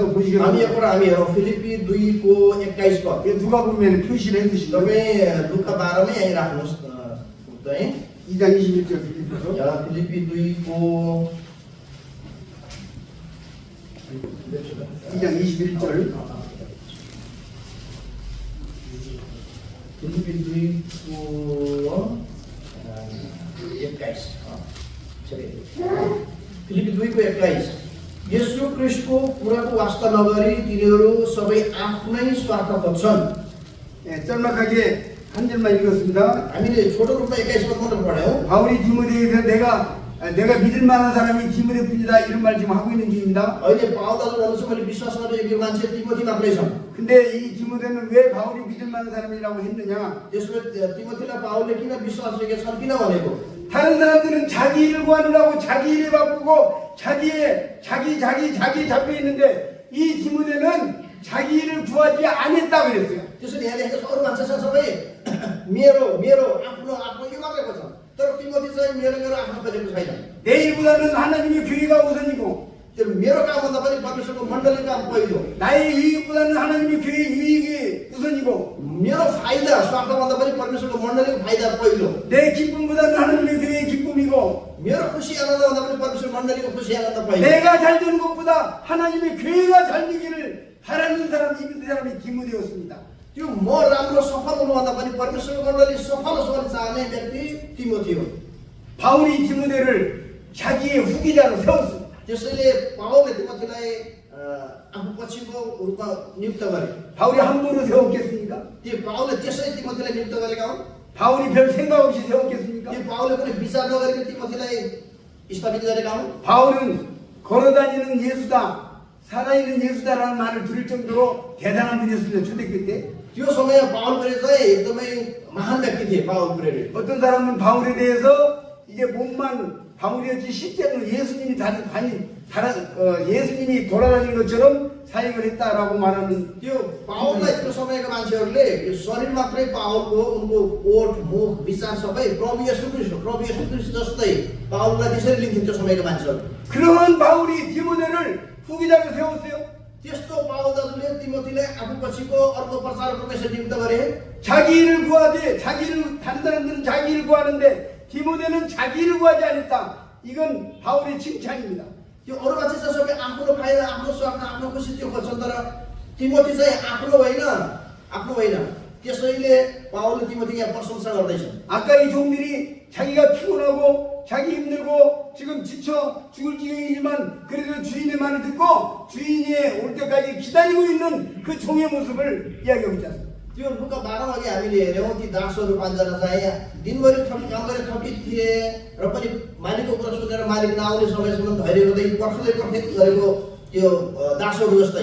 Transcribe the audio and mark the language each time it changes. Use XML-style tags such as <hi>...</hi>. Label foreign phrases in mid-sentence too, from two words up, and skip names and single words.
<ne>हामी</ne> <ko>보시겠습니다.</ko> <ne>यो कुरा हामी हेरौँ फिलिपी 2 को 21 पद।</ne> <ko>이거 누가 보면 표시를 해두시죠.</ko> <ne>तपाईँ लुका 12 मै यहीँ राख्नुहोस् चाहिँ</ne> <ko>2장 21절 빌립보서</ko> <ne>यहाँ फिलिपी 2 को</ne> <ko>2장 21절</ko> <ne>फिलिपी 2 को 21 फिलिपी 2 को 21 यीशु ख्रीष्टको कुराको वास्ता नगरी तिनीहरू सबै आफ्नै स्वार्थ खोज्छन्।</ne> <ko>예, 짤막하게 한 절만 읽었습니다.</ko> <ne>हामीले छोटो रूपमा 21 पद मात्र पढ्यौँ।</ne> <ko>바울이 디모데에서 내가 믿을 만한 사람이 디모데뿐이다 이런 말 지금 하고 있는 중입니다.</ko> <ne>अहिले पावल दाजु भन्नुहुन्छ मैले विश्वास गर्ने यो मान्छे तिमोथी मात्रै छन्।</ne> <ko>근데 이 디모데는 왜 바울이 믿을 만한 사람이라고 했느냐?</ko> <ne>त्यसमा तिमोथीलाई पावलले किन विश्वास गरेका छन् किन भनेको?</ne> <ko>다른 사람들은 자기 일을 구하느라고 자기 일에 바쁘고 자기 잡혀 있는데 이 디모데는 자기 일을 구하지 않았다고 그랬어요.</ko> <ne>त्यसैले यहाँ लेखेको छ अरू मान्छे छ सबै मेरो आफ्नो यो मात्रै खोज्छ। तर तिमोथी चाहिँ मेरो आफ्नो खोजेको छैन।</ne> <ko>내 일보다는 하나님의 교회가 우선이고</ko> <ne>त्यो मेरो कामभन्दा पनि परमेश्वरको मण्डलीको काम पहिलो।</ne> <ko>나의 유익보다는 하나님의 교회의 유익이 우선이고</ko> <ne>मेरो फाइदा स्वार्थभन्दा पनि परमेश्वरको मण्डलीको फाइदा पहिलो।</ne> <ko>내 기쁨보다는 하나님의 교회의 기쁨이고</ko> <ne>मेरो खुसी आनन्दभन्दा पनि परमेश्वर मण्डलीको खुसी</ne> <ko>잘 되는 것보다 하나님의 교회가 잘 되기를 바라는 사람이 이 사람이 디모데였습니다.</ko> <ne>त्यो म राम्रो सफल हुनुभन्दा पनि परमेश्वरको मण्डली सफल होस् भनी चाहने व्यक्ति तिमोथी हो।</ne> <ko>바울이 디모데를 자기의 후기자로 세웠습니다.</ko> <ne>त्यसैले पावलले तिमोथीलाई आफू पछिको रूपमा नियुक्त गरे।</ne> <ko>바울이 함부로 세웠겠습니까?</ko> <ne>त्यो पावलले त्यसै तिमोथीलाई नियुक्त गरेका हुन्।</ne> <ko>바울이 별 생각 없이 세웠겠습니까?</ko> <ne>त्यो पावलले कुनै विचार नगरिकन तिमोथीलाई स्थापित गरेका हुन्।</ne> <ko>바울은 걸어다니는 예수다, 살아있는 예수다라는 말을 들을 정도로 대단한 분이었습니다. 초대교 때.</ko> <ne>त्यो समय पावल प्रेरित चाहिँ एकदमै महान व्यक्ति थिए पावल प्रेरित।</ne> <ko>어떤 사람은 바울에 대해서 이게 몸만 바울이었지 실제로 예수님이 예수님이 돌아다니는 것처럼 사역을 했다라고 말하는.</ko> <ne>त्यो पावललाई त्यो समयका मान्छेहरूले यो शरीर मात्रै पावलको उनको ओठ मुख विचार सबै प्रभु येशू ख्रीष्ट जस्तै पावललाई त्यसरी लिन्थ्यो त्यो समयका मान्छेहरू।</ne> <ko>그런 바울이 디모데를 후기자로 세웠어요.</ko> <ne>त्यस्तो पावल दाजुले तिमोथीलाई आफू पछिको अर्को प्रचार परमेश्वर नियुक्त गरे।</ne> <ko>자기 일을 구하되 다른 사람들은 자기 일을 구하는데 디모데는 자기 일을 구하지 않았다. 이건 바울의 칭찬입니다.</ko> <ne>त्यो अरू मान्छे चाहिँ सबै आफ्नो फाइदा आफ्नो स्वार्थ आफ्नो खुसी त्यो खोज्छन् तर तिमोथी चाहिँ आफ्नो होइन। त्यसैले पावलले तिमोथीको यहाँ प्रशंसा गर्दैछन्।</ne> <ko>아까 이 종들이 자기가 피곤하고 자기 힘들고 지금 지쳐 죽을 지경이지만 그래도 주인의 말을 듣고 주인이 올 때까지 기다리고 있는 그 종의 모습을 이야기하고 있지 않습니까?</ko> <ne>त्यो लुका 12 अघि हामीले हेऱ्यौँ ती दासहरू 5 जना चाहिँ दिनभरि काम गरेर थकित थिए र पनि मालिकको कुरा सुनेर मालिक नआउने समयसम्म धैर्य गर्दै पर्खदै गरेको त्यो दासहरू जस्तै</ne>